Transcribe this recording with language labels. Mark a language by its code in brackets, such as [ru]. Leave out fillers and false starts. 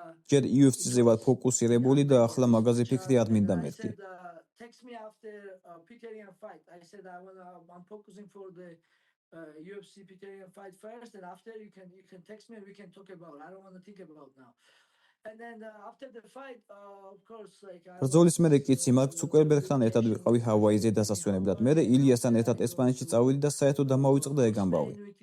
[ka] ჯერ UFC-ზე ვარ ფოკუსირებული და ახლა მაგაზე ფიქრი არ მინდა მეთქი. [en] Text me after Picterian fight. I said I'm focusing for the UFC Picterian fight first, and after you can text me and we can talk about it. I don't want to think about now. And then after the fight, of course, [ka] ბრძოლის მერე კიცი მარკ ცუკერბერგთან ერთად ვიყავი ჰავაიზე დასასვენებლად. მე ილიასთან ერთად ესპანეთში წავიდი და საერთოდ დამავიწყდა ეგ ამბავი.